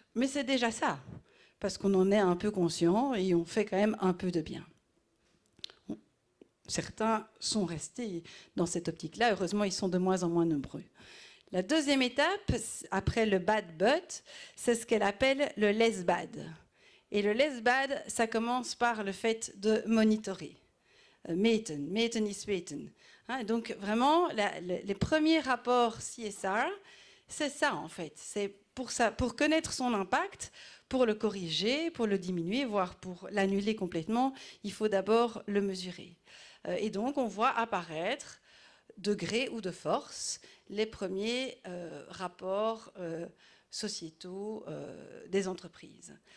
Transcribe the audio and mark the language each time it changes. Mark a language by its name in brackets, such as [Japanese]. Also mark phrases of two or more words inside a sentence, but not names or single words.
[French] Mais c'est déjà ça, parce qu'on en est un peu conscient et on fait quand même un peu de bien. Certains sont restés dans cette optique-là. Heureusement, ils sont de moins en moins nombreux. La deuxième étape, après le [English] bad but, [French] c'est ce qu'elle appelle le [English] less bad. [French] Et le [English] less bad, [French] ça commence par le fait de monitorer. [Dutch] Meten is weten. [French] Donc vraiment, les premiers rapports CSR, c'est ça en fait. C'est pour connaître son impact, pour le corriger, pour le diminuer, voire pour l'annuler complètement, il faut d'abord le mesurer. Et donc, on voit apparaître, de gré ou de force, les premiers rapports sociétaux des entreprises.